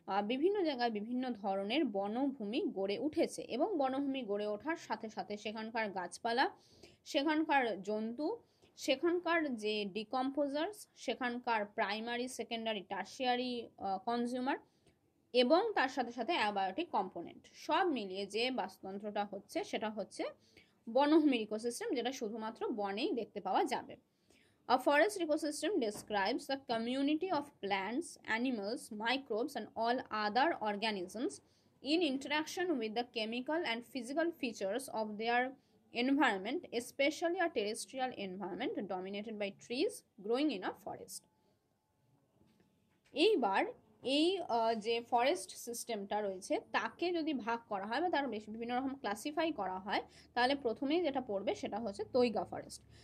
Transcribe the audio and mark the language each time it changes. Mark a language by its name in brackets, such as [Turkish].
[Bangla] বিভিন্ন জায়গায় বিভিন্ন ধরনের বনভূমি গড়ে উঠেছে, এবং বনভূমি গড়ে ওঠার সাথে সাথে সেখানকার গাছপালা, সেখানকার জন্তু, সেখানকার যে ডিকম্পোজার্স, সেখানকার প্রাইমারি, সেকেন্ডারি, টার্সিয়ারি কনজিউমার এবং তার সাথে সাথে অ্যাবায়োটিক কম্পোনেন্ট সব মিলিয়ে যে বাস্তুতন্ত্রটা হচ্ছে সেটা হচ্ছে বনভূমির ইকোসিস্টেম, যেটা শুধুমাত্র বনেই দেখতে পাওয়া যাবে। [English] A forest ecosystem describes the community of plants, animals, microbes, and all other organisms in interaction with the chemical and physical features of their environment, especially a terrestrial environment dominated by trees growing in a forest. [Bangla] এইবার এই যে forest সিস্টেমটা রয়েছে তাকে যদি ভাগ করা হয় বা তার বিভিন্ন রকম ক্লাসিফাই করা হয়, তাহলে প্রথমেই যেটা পড়বে সেটা হচ্ছে তৈগা ফরেস্ট।